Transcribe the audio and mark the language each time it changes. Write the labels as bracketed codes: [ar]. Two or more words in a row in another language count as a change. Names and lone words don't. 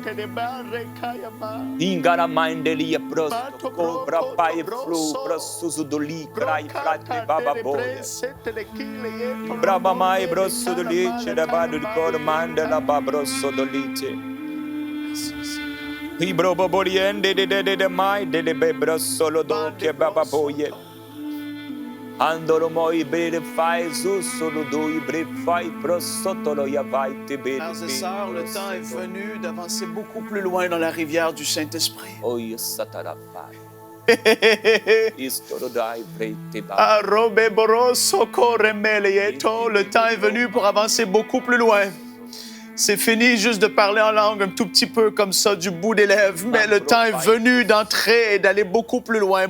[fr] Ingara mandelia prosto cobra pai flu prosuso doli crai frate bababoye. Braba mai brosso dolice da bado di cor manda la babrosso dolice. I brobo boriende de mai de bebro solo do che bababoye. Andoro moi bere fai su solo do i bre fai pro sotto lo ya vai te bere. Frères et sœurs, le temps est venu d'avancer beaucoup plus loin dans la rivière du Saint-Esprit. Oh satara fai. Le temps est venu pour avancer beaucoup plus loin. C'est fini juste de parler en langue un tout petit peu comme ça du bout des lèvres, mais le temps est venu d'entrer et d'aller beaucoup plus loin.